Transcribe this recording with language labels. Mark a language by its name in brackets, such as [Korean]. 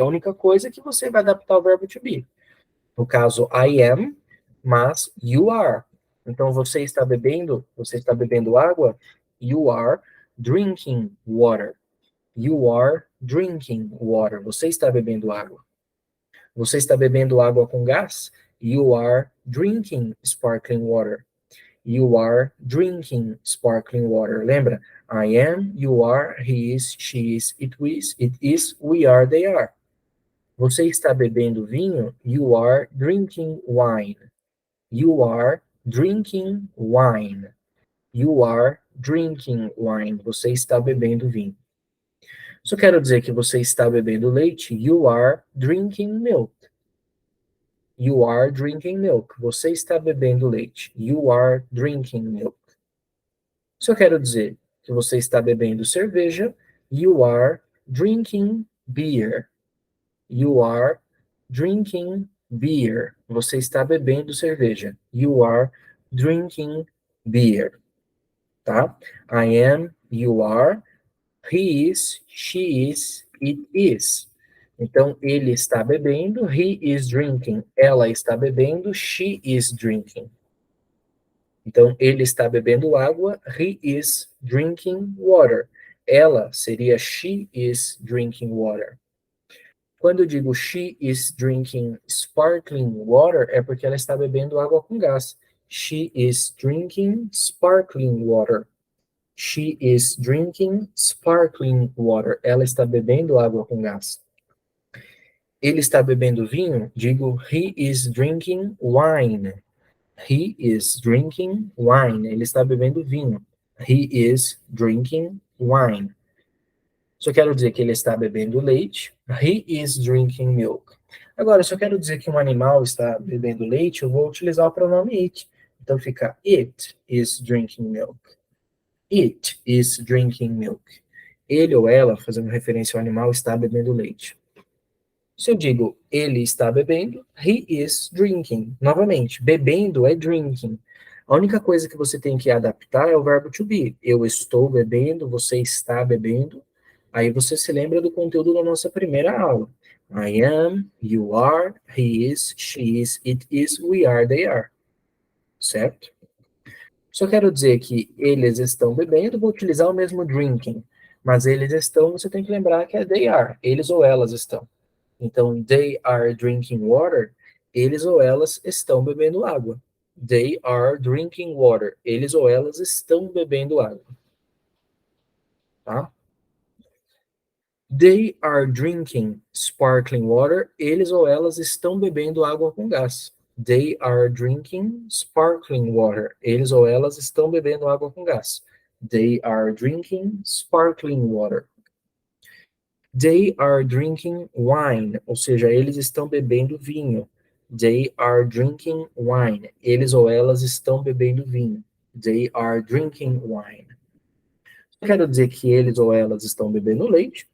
[Portuguese] A única coisa é que você vai adaptar o verbo to be. No caso, [English] I am, [Portuguese] mas [English] you are. [Portuguese] Então, você está bebendo água, [English] you are drinking water. You are drinking water. [Portuguese] Você está bebendo água. Você está bebendo água com gás? [English] You are drinking sparkling water. You are drinking sparkling water. [Portuguese] Lembra? [English] I am, you are, he is, she is, it is, we are, they are. [Portuguese] Você está bebendo vinho? [English] You are drinking wine. You are drinking wine. You are drinking wine. [Portuguese] Você está bebendo vinho. Só quero dizer que você está bebendo leite. [English] You are drinking milk. You are drinking milk. [Portuguese] Você está bebendo leite. [English] You are drinking milk. [Portuguese] Se eu quero dizer que você está bebendo cerveja, [English] you are drinking beer. You are drinking beer. [Portuguese] Você está bebendo cerveja. [English] You are drinking beer. Tá? I am, you are, he is, she is, it is. [Portuguese] Então, ele está bebendo, [English] he is drinking. [Portuguese] Ela está bebendo, [English] she is drinking. [Portuguese] Então, ele está bebendo água, [English] he is drinking water. [Portuguese] Ela seria [English] she is drinking water. [Portuguese] Quando eu digo [English] she is drinking sparkling water, [Portuguese] é porque ela está bebendo água com gás. [English] She is drinking sparkling water. She is drinking sparkling water. [Portuguese] Ela está bebendo água com gás. Ele está bebendo vinho? Digo, [English] he is drinking wine. He is drinking wine. [Portuguese] Ele está bebendo vinho. [English] He is drinking wine. [Portuguese] Só quero dizer que ele está bebendo leite. [English] He is drinking milk. [Portuguese] Agora, se eu quero dizer que um animal está bebendo leite, eu vou utilizar o pronome it. Então fica [English] it is drinking milk. It is drinking milk. [Portuguese] Ele ou ela, fazendo referência ao animal, está bebendo leite. Se eu digo ele está bebendo, [English] he is drinking. [Portuguese] Novamente, bebendo é drinking. A única coisa que você tem que adaptar é o verbo to be. Eu estou bebendo, você está bebendo. Aí você se lembra do conteúdo da nossa primeira aula. [English] I am, you are, he is, she is, it is, we are, they are. [Portuguese] Certo? Só quero dizer que eles estão bebendo, vou utilizar o mesmo drinking. Mas eles estão, você tem que lembrar que é [English] they are. [Portuguese] Eles ou elas estão. [English] Então, they are drinking water. [Portuguese] Eles ou elas estão bebendo água. [English] They are drinking water. [Portuguese] Eles ou elas estão bebendo água. Tá? [English] They are drinking sparkling water. [Portuguese] Eles ou elas estão bebendo água com gás. [English] They are drinking sparkling water. [Portuguese] Eles ou elas estão bebendo água com gás. [English] They are drinking sparkling water. They are drinking wine, [Portuguese] ou seja, eles estão bebendo vinho. [English] They are drinking wine. [Portuguese] Eles ou elas estão bebendo vinho. [English] They are drinking wine. [Portuguese] Eu quero dizer que eles ou elas estão bebendo leite.